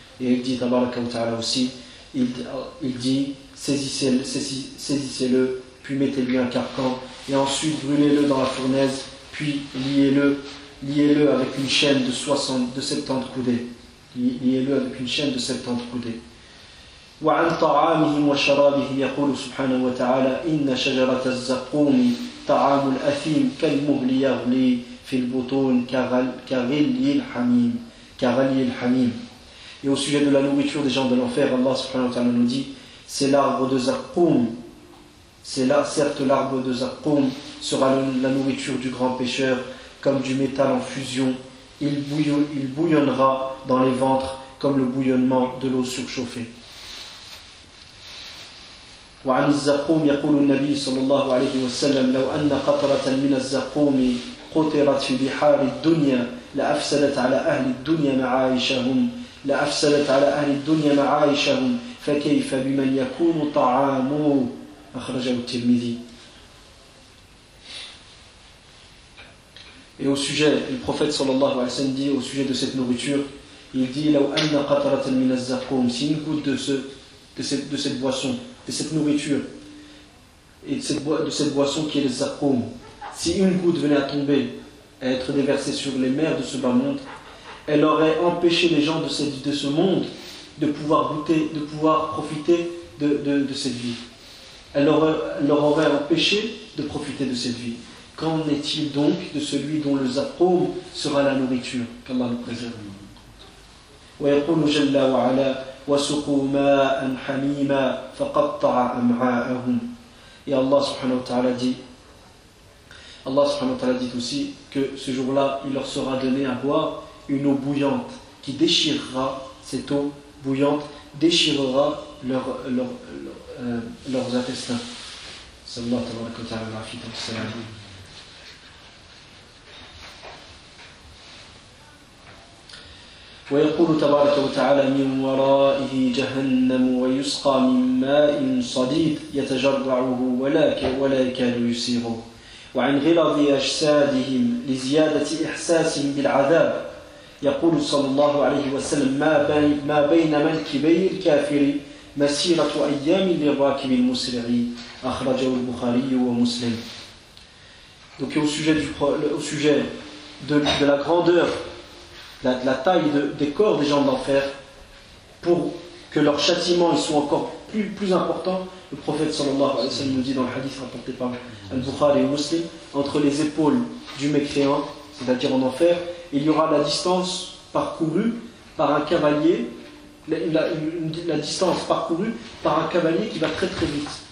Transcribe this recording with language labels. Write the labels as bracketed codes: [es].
[fr] Et il dit, tabaraka wa ta'ala aussi, Il dit saisissez-le, puis mettez-lui un carcan, et ensuite brûlez-le dans la fournaise, puis liez-le avec une chaîne de 70 coudées. Liez-le avec une chaîne de 70 coudées. [ar] وعن طعامهم وشرابه يقول سبحانه وتعالى إن شجرة الزقوم طعام الأثيم كالمهل يغلي في البطون كغلي الحميم. [fr] Et au sujet de la nourriture des gens de l'enfer, Allah subhanahu wa ta'ala nous dit, l'arbre de Zakoum sera la nourriture du grand pécheur, comme du métal en fusion. Il bouillonnera dans les ventres comme le bouillonnement de l'eau surchauffée. [ar] Wa an al-zakoum yaqulu an-nabi sallallahu alayhi wa sallam law anna qatratan min al-zakoum qutirat fi bihar ad-dunya la afsadat ala ahli ad-dunya ma'aishahum. لأفسدت على أهل الدنيا معايشهم فكيف بمن يكون طعامه أخرجه الترمذي. [fr] Et au sujet, le prophète sallallahu alayhi wa sallam dit au sujet de cette nourriture, il dit [ar] لو أن قطرة من الزقوم, [fr] si une goutte de cette boisson qui est le zakoum, si une goutte venait à tomber, à être déversée sur les mers de ce bas monde, elle aurait empêché les gens de ce monde de pouvoir goûter, de pouvoir profiter de cette vie. Elle leur aurait empêché de profiter de cette vie. Qu'en est-il donc de celui dont le zaqoum sera la nourriture? Qu'Allah nous préserve. [ar] ويقول جل وعلا وسقوا ماء حميما فقطع امعاءهم. [fr] Et Allah subhanahu wa ta'ala dit, Allah subhanahu wa ta'ala dit aussi que ce jour-là, il leur sera donné à boire une eau bouillante qui déchirera, cette eau bouillante déchirera leurs intestins. [ar] Sallallahu tabaraka wa ta'ala fi tafsir. ويقول تبارك وتعالى من ورائه جهنم ويسقى من ماء صديد يتجرعه ولا يكاد يسيغه وعن غلظ أجسادهم لزيادة إحساس بالعذاب يقول صلى الله عليه وسلم ما بين منكبي الكافر مسيرة أيام للراكب المسرع أخرجه البخاري ومسلم. [fr] Donc au sujet de la grandeur, la taille des corps des gens de l'enfer, pour que leur châtiment soit encore plus important, le prophète sallallahu alayhi wa sallam nous dit dans le hadith rapporté par Al-Bukhari et Muslim, entre les épaules du mécréant, c'est-à-dire en enfer, il y aura la distance parcourue par un cavalier, la distance parcourue par un cavalier qui va très très vite.